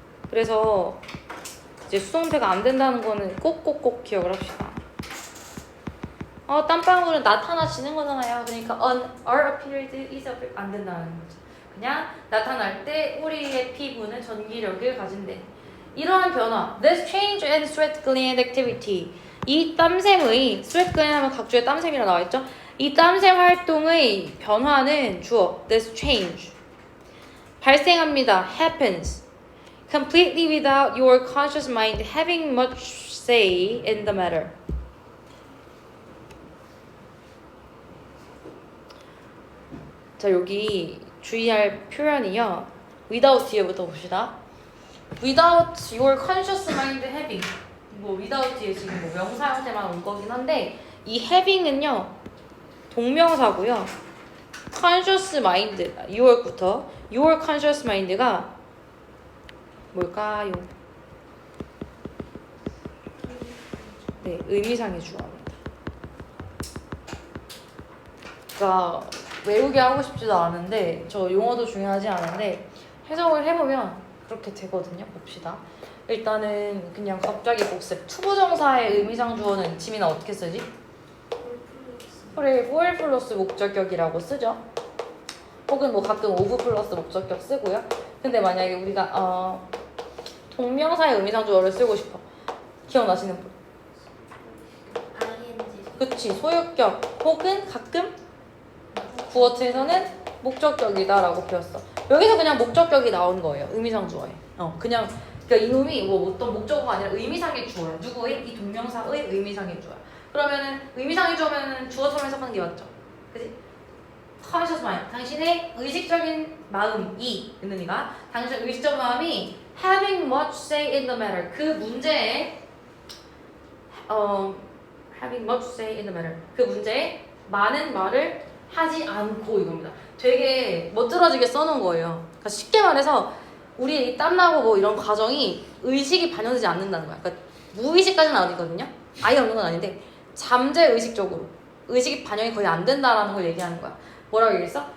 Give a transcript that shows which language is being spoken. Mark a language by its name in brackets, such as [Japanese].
[Korean] 그래서 이제 수동태가 안 된다는 거는 꼭꼭꼭 기억을 합시다. 땀방울은 나타나지는 거잖아요. 그러니까 [English] are appeared is appeared [Korean] 안 된다는 거죠. 그냥 나타날 때 우리의 피부는 전기력을 가진대. 이러한 변화, [English] this change in sweat gland activity. [Korean] 이 땀샘의 sweat gland 하면 각주의 땀샘이라 나와 있죠. 이 땀샘 활동의 변화는 주어 this change 발생합니다. [English] happens completely without your conscious mind having much say in the matter. [Korean] 자, 여기 주의할 표현이요. without 뒤에부터 봅시다. [English] without your conscious mind having. [Korean] 뭐 without 뒤에 지금 뭐 명사 형태만 온 거긴 한데 이 having은요 동명사고요. conscious mind your부터 your conscious mind가 뭘까요? 네, 의미상의 주어입니다. 그러니까 외우게 하고 싶지도 않은데 저 용어도 중요하지 않은데 해석을 해보면 그렇게 되거든요. 봅시다. 일단은 그냥 갑자기 복습. 투부정사의 의미상 주어는 지민아 어떻게 쓰지? 그래, for 플러스 목적격이라고 쓰죠. 혹은 뭐 가끔 of 플러스 목적격 쓰고요. 근데 만약에 우리가 동명사의 의미상 주어를 쓰고 싶어. 기억나시는 분? [English] ing. [Korean] 그치, 소유격 혹은 가끔 구어체에서는 목적격이다라고 배웠어. 여기서 그냥 목적격이 나온 거예요. 의미상 주어에. 그냥 그러니까 이놈이 뭐 어떤 목적어가 아니라 의미상의 주어야. 누구의? 이 동명사의 의미상의 주어야. 그러면은 의미상의 주어면은 주어처럼 해석하는 게 맞죠. 그치? [English] conscious mind. [Korean] 당신의 의식적인 마음이 은은이가 당신의 의식적 마음이 [English] having much say in the matter. [Korean] 그 문제에 [English] having much say in the matter. [Korean] 그 문제에 많은 말을 하지 않고 이겁니다. 되게 멋들어지게 써놓은 거예요. 그러니까 쉽게 말해서 우리 땀나고 뭐 이런 과정이 의식이 반영되지 않는다는 거야. 그러니까 무의식까지는 아니거든요. 아예 없는 건 아닌데 잠재 의식적으로 의식이 반영이 거의 안 된다라는 걸 얘기하는 거야. 뭐라고 얘기했어?